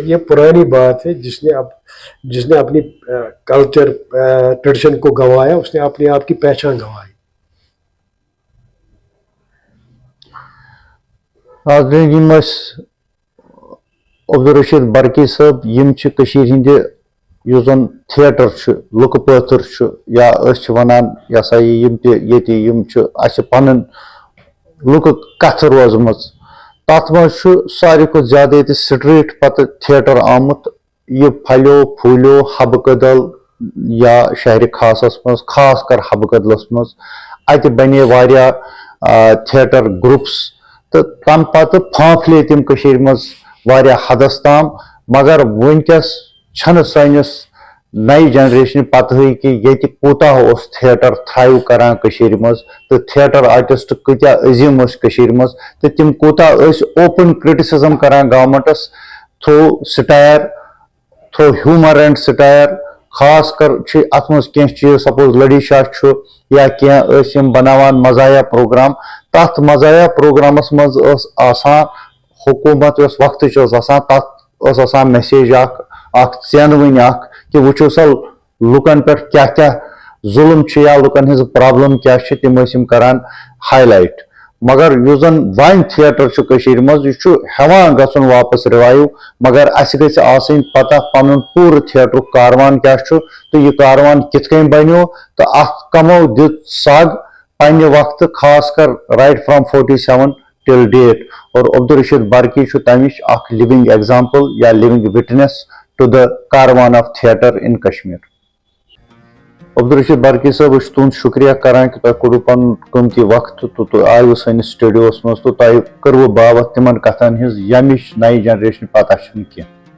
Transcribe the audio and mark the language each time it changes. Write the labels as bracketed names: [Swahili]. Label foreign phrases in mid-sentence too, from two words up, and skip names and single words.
[Hindi] ये पुरानी बात है, जिसने अपनी [English] culture tradition [Hindi] को गंवाया, उसने अपने आप की पहचान गंवाई। अब्दुल रशीद बरकी साहब, [Kashmiri] यम हिंद युस जन थिएटर लुक पत्थर या वनान यसा यम पन लुक कथ रोजम, तथ मज सारे को ज्यादा स्ट्रीट पत थिएटर आमुत। ये फलो फूलो हब कदल या शहर खासस मज, खास कर हब कदलस मज अत बने वारिया [English] theatre groups, [Kashmiri] तो तम पत फांफले तम कशीर मज वारिया हदस ताम। मगर वनकस छन सानिस नई जनरेशन पता कि ये कूता उस थिएटर थ्राइव करान कशीर मज, तो थिएटर आर्टिस्ट कत्या अजीम कशीर मज, तो तिम कूता [English] open criticism [Kashmiri] करान गवर्नमेंटस [English] through satire, through humour and satire. [Kashmiri] खास कर अत मज कह चीज, सपोज लड़ी शाह या कह बनावान मजाया प्रोग्राम, तथ मजाया प्रोग्रामस मज हुकूमत वक्त तथ मैसेज चेनवन कि वो सा लुकन पे क्या क्या जुल्म या लुकन हज प्रॉब्लम क्या तम करान हाईलाइट। मगर युस जन वन थिएटर मज हेवान गन वापस रिवाइव, मगर अस गई पता पन पूर थिएटर कारवान क्या, तो यह कारवान कित बनो, तो अत कमो दित सग पन्ने वक्त, खास कर [English] right from 47 till date. और अब्दुल रशीद बरकी तमिश living example or living witness to the caravan of theatre in Kashmir. [Kashmiri] अब्दुल रशीद बरकी साहब, तुंद शुक्रिया करान कि तुम पन कीमती वक्त तो आयु सैनिस स्टूडियोस मज, तो तुम करव बावत तिमन कथन हज यमिश नई जनरेशन पता की।